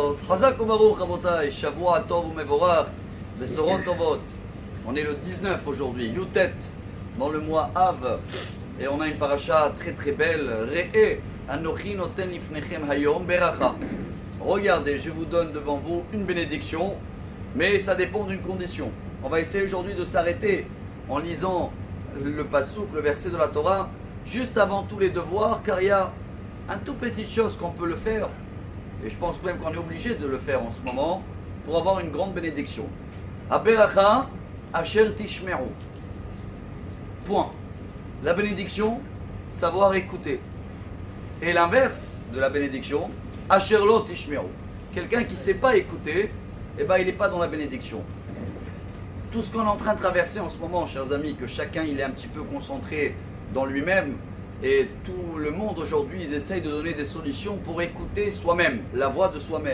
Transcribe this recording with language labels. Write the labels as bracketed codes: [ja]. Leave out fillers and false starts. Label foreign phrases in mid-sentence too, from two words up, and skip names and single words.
[he] חזק וברוך רבותי, שבוע טוב ומבורך, בשורות טובות. [fr] On est le 19 aujourd'hui, Yutet, dans le mois Av, et on a une paracha très très belle. [he] ראה אנכי נותן לפניכם היום ברכה. [fr] Regardez, je vous donne devant vous une bénédiction, mais ça dépend d'une condition. On va essayer aujourd'hui de s'arrêter en lisant le pasouk, le verset de la Torah, juste avant tous les devoirs, car il y a un tout petite chose qu'on peut le faire, et je pense même qu'on est obligé de le faire en ce moment, pour avoir une grande bénédiction. [he] הברכה אשר תשמעו. [fr] Point. La bénédiction, savoir écouter. Et l'inverse de la bénédiction, [he] אשר לא תשמעו. [fr] Quelqu'un qui ne sait pas écouter, eh ben, il n'est pas dans la bénédiction. Tout ce qu'on est en train de traverser en ce moment, chers amis, que chacun il est un petit peu concentré dans lui-même, et tout le monde aujourd'hui, ils essayent de donner des solutions pour écouter soi-même, la voix de soi-même.